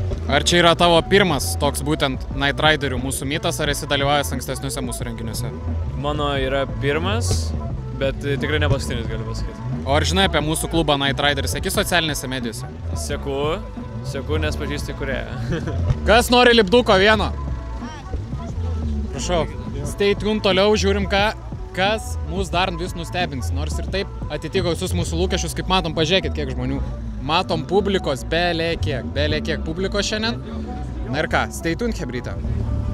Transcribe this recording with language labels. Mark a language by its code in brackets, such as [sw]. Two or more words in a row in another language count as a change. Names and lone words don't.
[lt] Ar čia yra tavo pirmas toks būtent Night Riderių mūsų mytas, ar esi dalyvavęs ankstesniuose mūsų renginiuose? Mano yra pirmas, bet tikrai ne paskutinis, galiu pasakyti. O ar žinai apie mūsų klubą Night Rider, seki socialinėse medijose? Seku, nes pažįstu įkūrėją. Kas nori lipduko vieno? Prašau, [en] stay tuned [lt] toliau, žiūrim kas mūsų dar vis nustebins, nors ir taip atitiko visus mūsų lūkesčius, kaip matom, pažiūrėkit kiek žmonių. Matom publikos, belė kiek publikos šiandien. Na ir ką, [en] stay tuned, [lt] hebrytė.